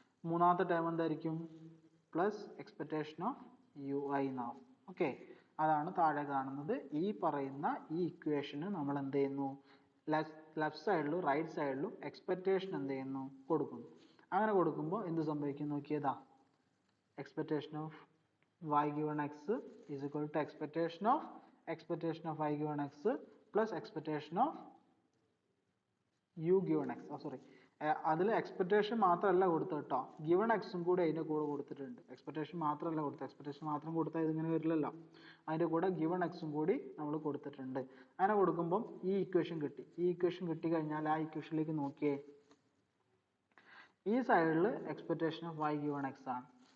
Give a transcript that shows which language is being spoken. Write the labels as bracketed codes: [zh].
[ml] മൂന്നാമത്തെ ടേം എന്തായിരിക്കും, plus expectation of ui എന്നാവും. ഓക്കെ, അതാണ് താഴെ കാണുന്നത്. ഈ പറയുന്ന ഈ ഇക്വേഷന് നമ്മൾ എന്ത് ചെയ്യുന്നു, ലെഫ്റ്റ് സൈഡിലും റൈറ്റ് സൈഡിലും എക്സ്പെക്ടേഷൻ എന്ത് ചെയ്യുന്നു, കൊടുക്കുന്നു. അങ്ങനെ കൊടുക്കുമ്പോൾ എന്ത് സംഭവിക്കും നോക്കിയതാ, [en] Expectation of y given x is equal to expectation of y given x plus expectation of u given x. [ml] Sorry, അതിൽ എക്സ്പെക്ടേഷൻ മാത്രമല്ല കൊടുത്തത് കേട്ടോ, ഗിവൺ എക്സും കൂടി അതിൻ്റെ കൂടെ കൊടുത്തിട്ടുണ്ട്. എക്സ്പെക്ടേഷൻ മാത്രമല്ല കൊടുത്തത്, എക്സ്പെക്ടേഷൻ മാത്രം കൊടുത്താൽ ഇതിങ്ങനെ വരില്ലല്ലോ, അതിൻ്റെ കൂടെ ഗിവൺ എക്സും കൂടി നമ്മൾ കൊടുത്തിട്ടുണ്ട്. അങ്ങനെ കൊടുക്കുമ്പം ഈ ഇക്വേഷൻ കിട്ടി. ഈ ഇക്വേഷൻ കിട്ടിക്കഴിഞ്ഞാൽ ആ ഇക്വേഷനിലേക്ക് നോക്കിയേ, ഈ സൈഡിൽ expectation of y given x ആണ്.